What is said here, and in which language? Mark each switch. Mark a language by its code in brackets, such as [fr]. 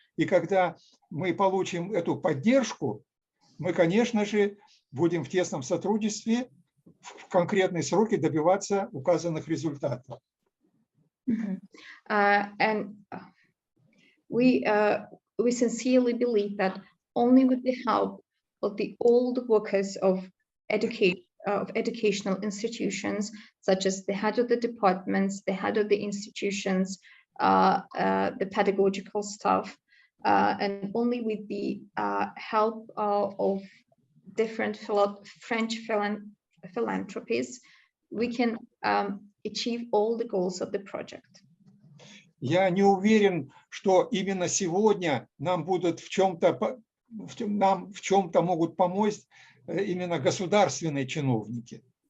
[ru] И когда мы получим эту поддержку, мы, конечно же, будем в тесном сотрудничестве в конкретные сроки добиваться указанных результатов. [en] And we sincerely believe that only with the help of the old workers of educational institutions, such as the head of the departments, the head of the institutions, the pedagogical staff, and only with the help of different French philanthropies, we can achieve all the goals of the project. [ru] Я не уверен, что именно сегодня нам в чем-то могут помочь именно государственные чиновники.